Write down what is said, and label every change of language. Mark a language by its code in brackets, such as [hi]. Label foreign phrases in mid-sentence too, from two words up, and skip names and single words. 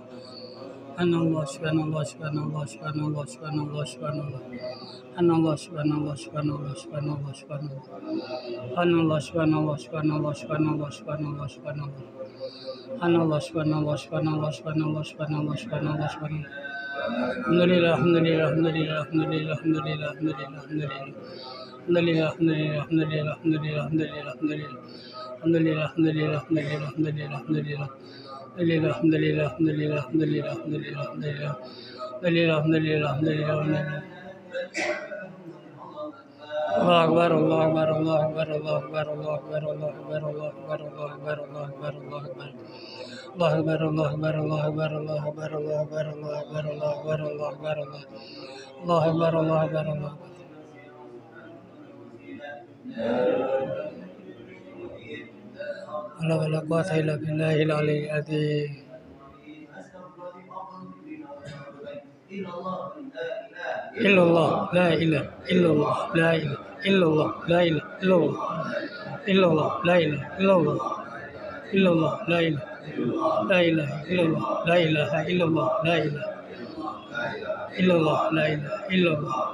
[ar] سبحان الله سبحان الله سبحان الله سبحان الله سبحان الله سبحان الله. سبحان الله سبحان الله سبحان الله سبحان الله سبحان الله. سبحان الله سبحان الله سبحان الله سبحان الله سبحان الله سبحان الله. سبحان الله سبحان الله سبحان الله سبحان الله سبحان الله سبحان الله سبحان الله. الحمد لله الحمد لله الحمد لله الحمد لله الحمد لله الحمد لله الحمد لله. الحمد لله الحمد لله الحمد لله الحمد لله الحمد لله الحمد لله. الحمد لله الحمد لله الحمد لله الحمد لله الحمد لله. الحمد لله الحمد لله الحمد لله الحمد لله الحمد لله الحمد لله. الحمد لله الحمد لله الحمد لله الحمد لله الله أكبر الله أكبر الله أكبر الله أكبر الله أكبر الله أكبر الله أكبر الله أكبر الله أكبر الله أكبر. الله أكبر الله أكبر الله أكبر الله أكبر الله أكبر الله أكبر الله أكبر الله أكبر الله. الله أكبر الله أكبر الله أكبر. ولا قوة إلا بالله العلي العظيم. إلا الله لا إله إلا الله لا إله إلا الله لا إله إلا الله إلا الله لا إله إلا الله إلا الله لا إله لا إله إلا الله لا إله إلا الله لا إله إلا الله لا إله إلا الله